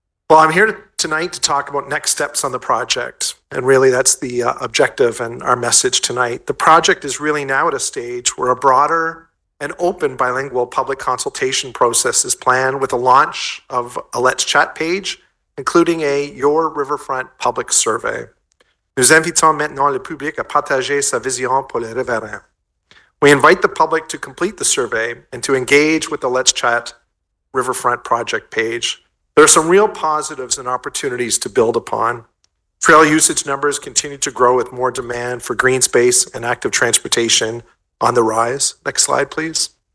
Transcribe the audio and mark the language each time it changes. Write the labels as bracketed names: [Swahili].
[English] Well, I'm here tonight to talk about next steps on the project, and really that's the objective and our message tonight. The project is really now at a stage where a broader and open bilingual public consultation process is planned with the launch of a Let's Chat page, including a Your Riverfront public survey. [French] Nous invitons maintenant le public à partager sa vision pour les riverains. [English] We invite the public to complete the survey and to engage with the Let's Chat Riverfront project page. There are some real positives and opportunities to build upon. Trail usage numbers continue to grow with more demand for green space and active transportation on the rise. Next slide, please.